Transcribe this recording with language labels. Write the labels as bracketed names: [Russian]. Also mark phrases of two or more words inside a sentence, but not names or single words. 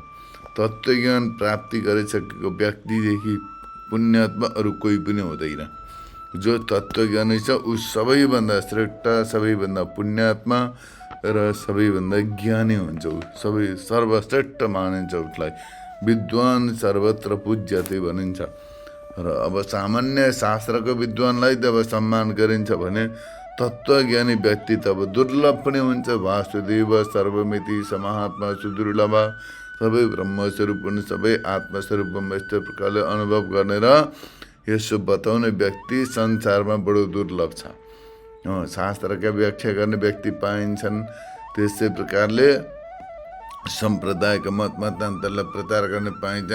[Nepali] तत्त्वज्ञान प्राप्ति गरिसकेको व्यक्तिदेखि पुण्यात्मा अरू कोही पनि हुँदैन। जो तत्त्वज्ञानी छ ऊ सबैभन्दा श्रेष्ठ, सबैभन्दा पुण्यात्मा र सबैभन्दा ज्ञानी हुन्छ। सबै सर्वश्रेष्ठ मानिन्छ उसलाई। [Sanskrit] विद्वान सर्वत्र पूज्यते [Nepali] भनिन्छ। र अब सामान्य शास्त्रको विद्वानलाई त अब सम्मान गरिन्छ भने तत्त्वज्ञानी व्यक्ति त अब दुर्लभ पनि हुन्छ। [Sanskrit] वासुदेव सर्वमिति समात्मा सुदुर्लभ, [Nepali] सबै ब्रह्मस्वरूप पनि सबै आत्मस्वरूप यस्तो प्रकारले अनुभव गर्ने र यसो बताउने व्यक्ति संसारमा बडो दुर्लभ छ। शास्त्रका व्याख्या गर्ने व्यक्ति पाइन्छन्। त्यसै प्रकारले सम्प्रदायका मत मतान्तरलाई प्रचार गर्ने पाइन्छन्।